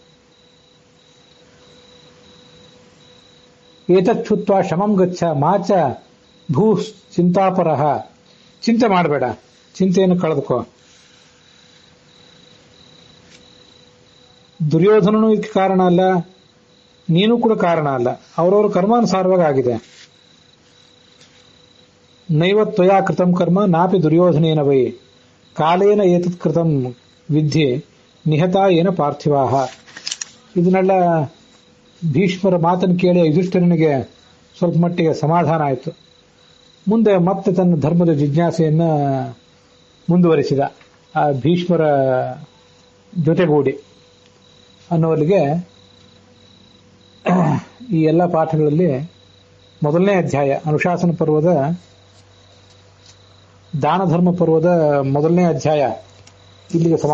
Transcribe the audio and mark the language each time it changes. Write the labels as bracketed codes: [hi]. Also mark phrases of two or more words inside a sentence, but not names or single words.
[sa] ಏತಚ್ಛುತ್ವ ಶಮಂ ಗಚ್ಚ ಮಾಚ ಭೂ ಚಿಂತಾಪರಃ. [kn] ಚಿಂತೆ ಮಾಡಬೇಡ, ಚಿಂತೆಯನ್ನು ಕಳೆದುಕೋ. ದುರ್ಯೋಧನನು ಇದಕ್ಕೆ ಕಾರಣ ಅಲ್ಲ, ನೀನು ಕೂಡ ಕಾರಣ ಅಲ್ಲ. ಅವರವರು ಕರ್ಮಾನುಸಾರವಾಗಿ ಆಗಿದೆ. [sa] ನೈವ ತ್ವಯಾ ಕೃತಂ ಕರ್ಮ ನಾಪಿ ದುರ್ಯೋಧನೇನ ವೈ ಕಾಲೇನ ಏತತ್ ಕೃತಂ ವಿದ್ಯೆ ನಿಹತಾ ಏನ ಪಾರ್ಥಿವಾಹ. [kn] ಇದನ್ನೆಲ್ಲ ಭೀಷ್ಮರ ಮಾತನ್ನು ಕೇಳಿ ಯುಧಿಷ್ಠಿರನಿಗೆ ಸ್ವಲ್ಪ ಮಟ್ಟಿಗೆ ಸಮಾಧಾನ ಆಯಿತು. ಮುಂದೆ ಮತ್ತೆ ತನ್ನ ಧರ್ಮದ ಜಿಜ್ಞಾಸೆಯನ್ನ ಮುಂದುವರಿಸಿದ ಆ ಭೀಷ್ಮರ ಜೊತೆಗೂಡಿ ಅನ್ನುವಲ್ಲಿಗೆ ಈ ಎಲ್ಲ ಪಾಠಗಳಲ್ಲಿ ಮೊದಲನೇ ಅಧ್ಯಾಯ ಅನುಶಾಸನ ಪರ್ವದ ದಾನ ಧರ್ಮ ಪರ್ವದ ಮೊದಲನೇ ಅಧ್ಯಾಯ ಇಲ್ಲಿಗೆ ಸಮಾಪ್ತವಾಗಿದೆ.